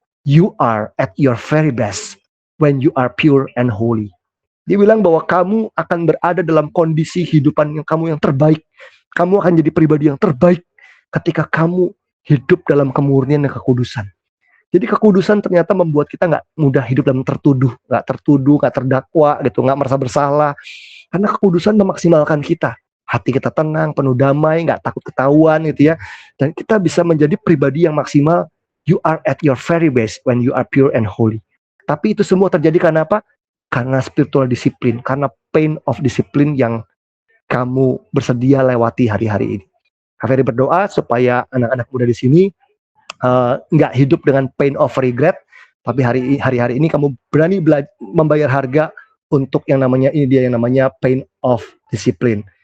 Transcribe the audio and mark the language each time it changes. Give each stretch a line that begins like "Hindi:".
English: you are at your very best when you are pure and holy.
Indonesian: Dia bilang bahwa kamu akan berada dalam kondisi hidupan yang kamu yang terbaik. Kamu akan jadi pribadi yang terbaik ketika kamu hidup dalam kemurnian dan kekudusan. Jadi kekudusan ternyata membuat kita nggak mudah hidup dalam tertuduh, nggak terdakwa gitu, nggak merasa bersalah. Karena kekudusan memaksimalkan kita. Hati kita tenang, penuh damai, nggak takut ketahuan gitu ya. Dan kita bisa menjadi pribadi yang maksimal.
English: You are at your very best when you are pure and holy.
Indonesian: Tapi itu semua terjadi karena apa? Karena spiritual disiplin, karena pain of disiplin yang kamu bersedia lewati hari-hari ini. Kak Ferry berdoa supaya anak-anak muda di sini nggak hidup dengan pain of regret, tapi hari-hari ini kamu berani membayar harga untuk yang namanya pain of discipline.